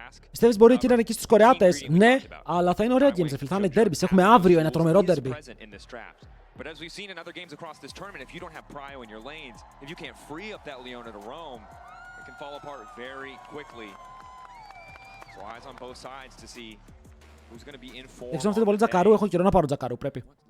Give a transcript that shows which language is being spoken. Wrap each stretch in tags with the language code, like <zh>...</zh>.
<el>Πιστεύεις μπορεί εκεί να είναι εκεί στους Κορεάτες? Ναι, αλλά θα είναι ωραία games, θα είναι derbys. Έχουμε αύριο ένα τρομερό derby.</el> <en>But as we've seen in other games across this tournament, if you don't have prio in your lanes, if you can't free up that Leona to roam, it can fall apart very quickly. So eyes on both sides to see who's going to be in form.</en> <el>Δεν ξέρω αν θέλετε πολύ Τζακαρού, έχω καιρό να πάρω Τζακαρού, πρέπει.</el>